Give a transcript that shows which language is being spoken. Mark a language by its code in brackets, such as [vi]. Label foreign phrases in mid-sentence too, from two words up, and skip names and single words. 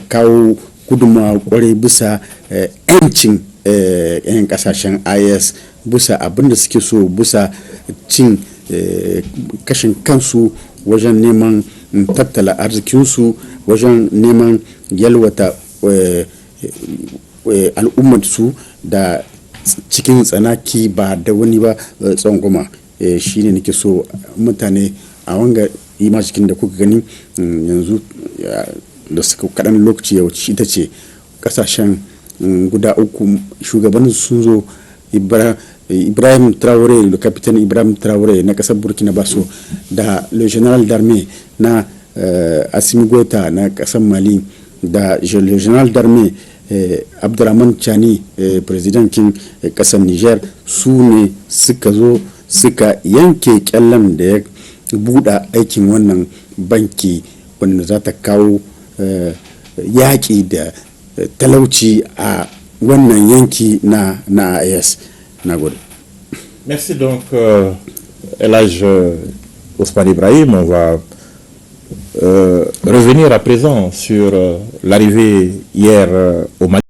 [ha] kawo gudunmawa kwarai bisa 'yancin 'yan kasashen is, bisa abin da suke so, bisa cin kashin kansu wajen neman tattala arzikinsu, wajen neman yalwata al'ummarsu da cikin tsanaki ba da wani ba tsangwama. Shi ne nake so mutane a wanga ima cikin da kuka gani yanzu da suka kaɗan lokaci ya wuce, ita ce ƙasashen guda uku shugabannin sun zo. Ibrahim Traoré, [fr] le capitaine [ha] Ibrahim Traoré na ƙasar Burkina Faso, da [fr] le général [ha] d'armée na Assimi Goïta na ƙasar Mali, da [fr] le général d'armée [ha] Abdurrahman Chani, presidentin ƙasar Niger, su ne suka zo suka yanke kyallen da ya buɗa aikin wannan banki wanda za ta kawo yaƙi da talauci a wannan yanki na AES. [fr] Merci donc Elhadj Ousmane Ibrahim. On va revenir à présent sur l'arrivée hier au Mali.